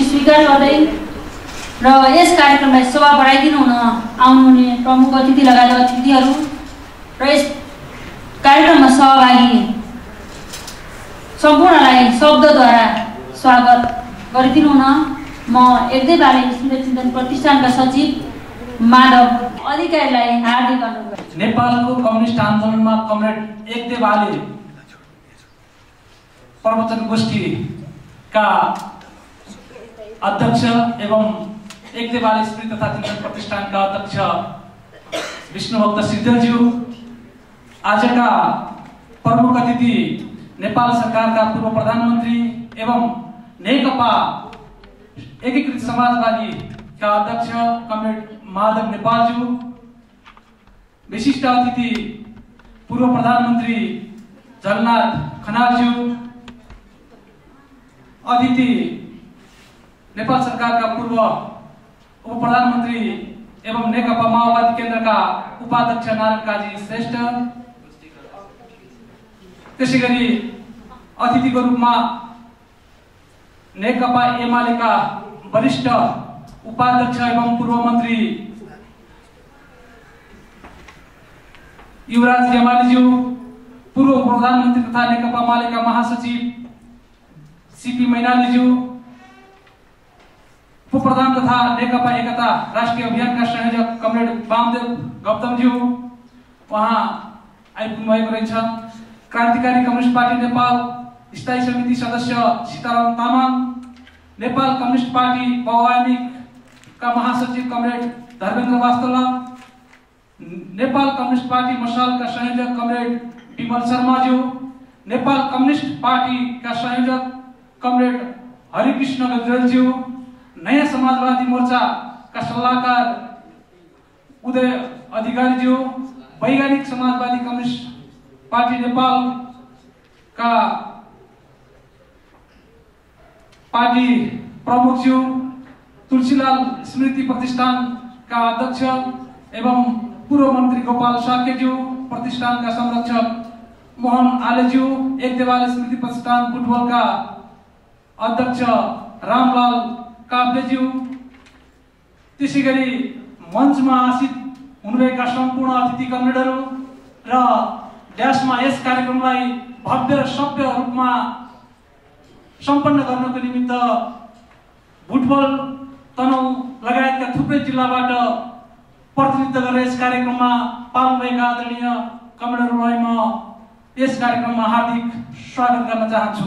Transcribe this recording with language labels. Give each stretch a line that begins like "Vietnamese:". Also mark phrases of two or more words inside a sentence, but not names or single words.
Nepali: स्वीकार गर्दै र यस कार्यक्रमलाई शोभा बढाइदिनु हुन आउनुहुने प्रमुख अतिथि लगायत अतिथिहरू र यस कार्यक्रममा सहभागी सम्पूर्णलाई शब्दद्वारा स्वागत गरिदिनु हुन म एकदै बाले स्मृति चिन्तन प्रतिष्ठानका सचिव माधव अधिकारीलाई हार्दिक अनुरोध गर्छु। नेपालको कम्युनिस्ट आन्दोलनमा कमरेड एकदे बाले प्रवचन गोष्ठीका अध्यक्ष एवं एकदे बाले स्मृति तथा चिन्तन प्रतिष्ठानका अध्यक्ष विष्णुभक्त सिद्धज्यू, आजका प्रमुख अतिथि नेपाल सरकारका पूर्व प्रधानमन्त्री एवं नेकपा एकीकृत समाजवादी का अध्यक्ष कमरेड माधव नेपालज्यू, विशिष्ट अतिथि पूर्व प्रधानमन्त्री झलनाथ खनालज्यू, अतिथि नेपाल सरकारका पूर्व उप प्रधानमन्त्री एवं नेकपा माओवादी केन्द्रका उपाध्यक्ष नारायण काजी श्रेष्ठ, त्यसैगरी अतिथिको रूपमा नेकपा एमालेका वरिष्ठ उपाध्यक्ष एवं पूर्व मन्त्री युवराज गेमालीज्यू, पूर्व प्रधानमन्त्री तथा नेकपा मालेका महासचिव सीपी मैनालीज्यू, उप प्रधान तथा नेकपा एकता राष्ट्रिय अभियानका संयोजक कमरेड वामदेव गौतमज्यू वहाँ आइपुग्नु भएको रहेछ। क्रान्तिकारी कम्युनिस्ट पार्टी नेपाल स्थायी समिति सदस्य सीताराम तामाङ, नेपाल कम्युनिस्ट पार्टी बहुआयामिका महासचिव कमरेड धर्मेन्द्र वास्तोला, नेपाल कम्युनिस्ट पार्टी मशालका संयोजक कमरेड विमल शर्माज्यू, नेपाल कम्युनिस्ट पार्टीका संयोजक कमरेड हरिकृष्ण गजरेलज्यू, नयाँ समाजवादी मोर्चाका सल्लाहकार उदय अधिकारीज्यू, वैज्ञानिक समाजवादी कम्युनिस्ट पार्टी नेपालका पार्टी प्रमुखज्यू तुलसीलाल स्मृति प्रतिष्ठानका अध्यक्ष एवं पूर्व मन्त्री गोपाल साक्यज्यू, प्रतिष्ठानका संरक्षक मोहन आलेज्यू, एक देवाल स्मृति प्रतिष्ठान बुटवलका अध्यक्ष रामलाल काफ्लेज्यू, त्यसैगरी मञ्चमा आसीत हुनुभएका सम्पूर्ण अतिथि कमरेडहरू र ड्यासमा यस कार्यक्रमलाई भव्य र सभ्य रूपमा सम्पन्न गर्नको निमित्त बुटवल, तनहुँ लगायतका थुप्रै जिल्लाबाट प्रतिनिधित्व गरेर यस कार्यक्रममा पाल्नुभएका आदरणीय कमरेडहरूलाई म यस कार्यक्रममा हार्दिक स्वागत गर्न चाहन्छु।